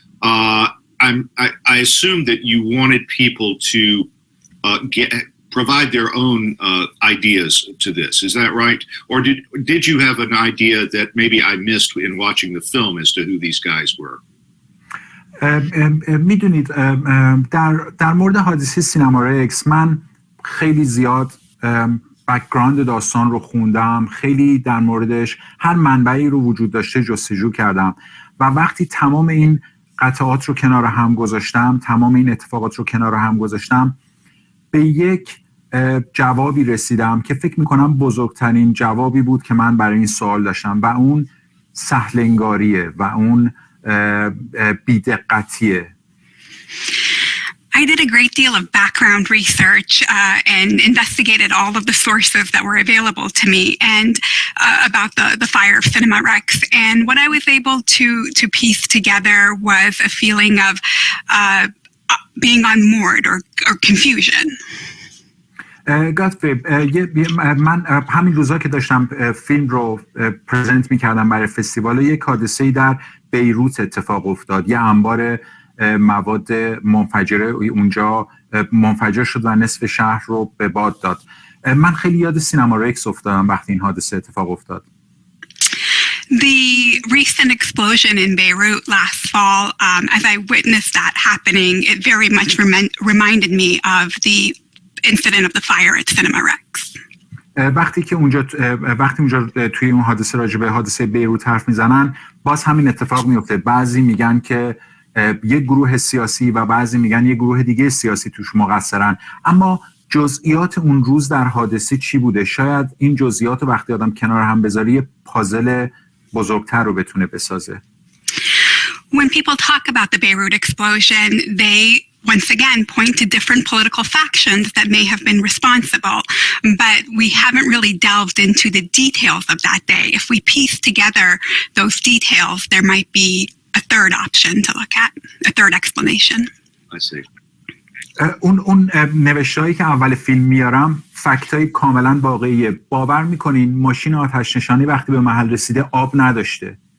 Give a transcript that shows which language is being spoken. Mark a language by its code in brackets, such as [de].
[en] I assume that you wanted people to provide their own ideas to this. Is that right? Or did you have an idea that maybe I missed in watching the film as to who these guys were? [fa] میدونید در مورد حادثه سینما رکس من خیلی زیاد بک‌گراند داستان رو خوندم، خیلی در موردش هر منبعی رو وجود داشته جستجو کردم و وقتی تمام این قطعات رو کنار هم گذاشتم، تمام این اتفاقات رو کنار هم گذاشتم، به یک جوابی رسیدم که فکر میکنم بزرگترین جوابی بود که من برای این سوال داشتم و اون سهل‌انگاریه و اون بی‌دقتیه. [en] I did a great deal of background research and investigated all of the sources that were available to me and about the fire of Cinema Rex. And what I was able to piece together was a feeling of being unmoored or confusion. [fa] گاتفری، من همین روزا که داشتم فیلم رو پرزنت می‌کردم برای فستیوال، یک حادثه‌ای در بیروت اتفاق افتاد. یه انبار مواد منفجره اونجا منفجر شد و نصف شهر رو به باد داد. من خیلی یاد سینما رکس افتادم وقتی این حادثه اتفاق افتاد. [en] The recent explosion in Beirut last fall, as I witnessed that happening, it very much reminded me of the incident of the fire at Cinema Rex. [fa] وقتی اونجا توی اون حادثه راجع به حادثه بیروت حرف میزنن، باز همین اتفاق میفته. بعضی میگن که یک گروه سیاسی و بعضی میگن یک گروه دیگه سیاسی توش مقصرن، اما جزئیات اون روز در حادثه چی بوده؟ شاید این جزئیات رو وقتی آدم کنار هم بذاره یه پازل بزرگتر رو بتونه بسازه. [en] When people talk about the Beirut explosion, they once again point to different political factions that may have been responsible, but we haven't really delved into the details of that day. If we piece together those details, there might be a third option to look at, a third explanation. I see. [fa] اون نوشته‌هایی که اول فیلم میارم فکتای کاملا واقعیه. باور میکنین ماشین آتش نشانی وقتی به محل رسیده آب نداشته.